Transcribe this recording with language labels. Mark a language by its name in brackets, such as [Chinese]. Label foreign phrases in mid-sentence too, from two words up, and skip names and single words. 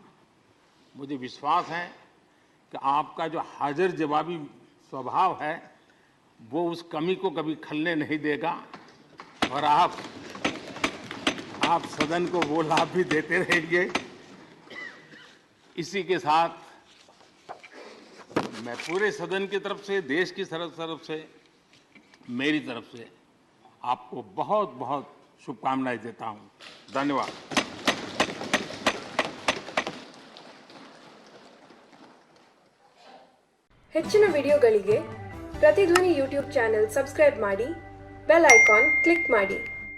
[Hindi] मुझे विश्वास है कि आपका जो हाजिर जवाबी स्वभाव है वो उस कमी को कभी खलने नहीं देगा और आप सदन को वो लाभ भी देते रहेंगे। इसी के साथ मैं पूरे सदन की तरफ से, देश की तरफ से, मेरी तरफ से आपको बहुत बहुत शुभकामनाएं देता हूं। धन्यवाद। [Kannada] ಹೆಚ್ಚಿನ ವಿಡಿಯೋಗಳಿಗೆ ಪ್ರತಿಧ್ವನಿ [English] YouTube channel subscribe [Kannada] ಮಾಡಿ, [English] bell icon click [Kannada] ಮಾಡಿ.